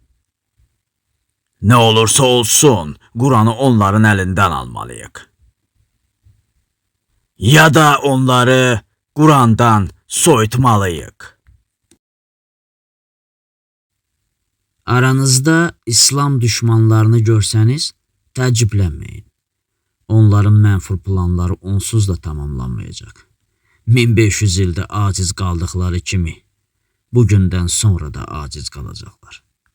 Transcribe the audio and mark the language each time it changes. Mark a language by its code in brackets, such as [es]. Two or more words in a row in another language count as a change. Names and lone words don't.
[tr] Ne olursa olsun Kur'an'ı onların elinden almalıyıq. Ya da onları Kur'an'dan soyutmalıyıq. [az] Aranızda İslam düşmanlarını görsəniz, təəccüblənməyin. Onların mənfur planları onsuz da tamamlanmayacaq. 1500 ildə aciz qaldıqları kimi, bugündən sonra da aciz qalacaqlar.